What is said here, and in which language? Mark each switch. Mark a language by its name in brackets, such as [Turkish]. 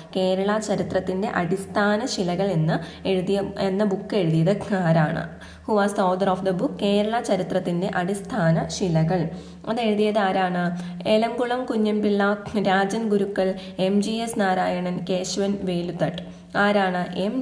[Malayalam] കേരള ചരിത്രത്തിൻ്റെ അടിസ്ഥാന ശിലകൾ എന്ന ബുക്ക് എഴുതിയത് ആരാണ്? [English] Who was the author of the book Kerala ചരിത്രത്തിൻ്റെ അടിസ്ഥാന ശിലകൾ? [Malayalam] അത് എഴുതിയത് ആരാണ്? ഏലംകുളം കുഞ്ഞൻപിള്ള, രാജൻ ഗുരുക്കൾ, MGS നാരായണൻ, കേശവൻ വേലുത്തട്ട്. ആരാണ്?